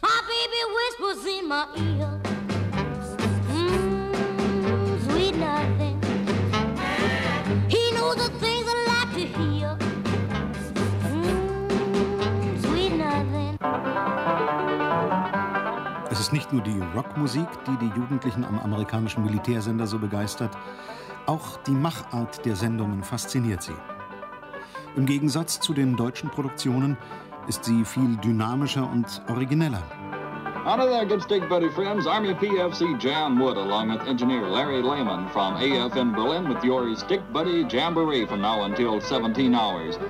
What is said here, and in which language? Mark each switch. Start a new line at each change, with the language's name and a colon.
English: My baby whispers in my ear, sweet nothing. He knows the things I like to hear, sweet nothing.
German: Es ist nicht nur die Rockmusik, die die Jugendlichen am amerikanischen Militärsender so begeistert. Auch die Machart der Sendungen fasziniert sie. Im Gegensatz zu den deutschen Produktionen ist sie viel dynamischer und origineller.
English: Honor there, good stick buddy friends. Army PFC Jan Wood along with engineer Larry Lehman from AFN Berlin with your stick buddy Jamboree from now until 17 hours.